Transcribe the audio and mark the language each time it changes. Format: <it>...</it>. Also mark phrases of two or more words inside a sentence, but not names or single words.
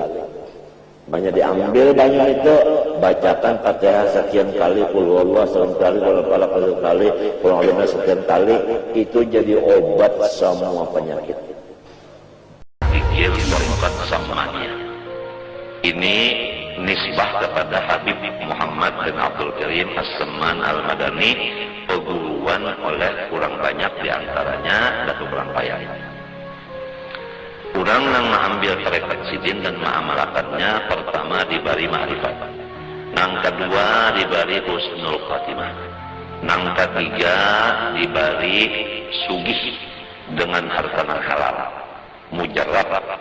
<id>Banyak diambil banyak itu, bacakan Fatihah sekian kali,</id> <ar>qul huwallahu</ar> <id>sekian kali,</id> <ar>qul huwallahu</ar> <id>kali,</id> <ar>qul huwallahu</ar> <id>sekian kali, itu jadi obat semua penyakit. Pikir berkat samanya. Ini nisbah kepada Habib Muhammad bin Abdul Karim As-Samman Al-Madani, peguruan oleh kurang banyak diantaranya Datuk Kurang Payah. Kurang nang ambil tarekat sidin dan mengamalkannya, pertama diberi ma'rifat, nang kedua diberi</id> <ar>husnul khatimah,</ar> <id>nang ketiga diberi sugih dengan harta halal mujarrab.</id>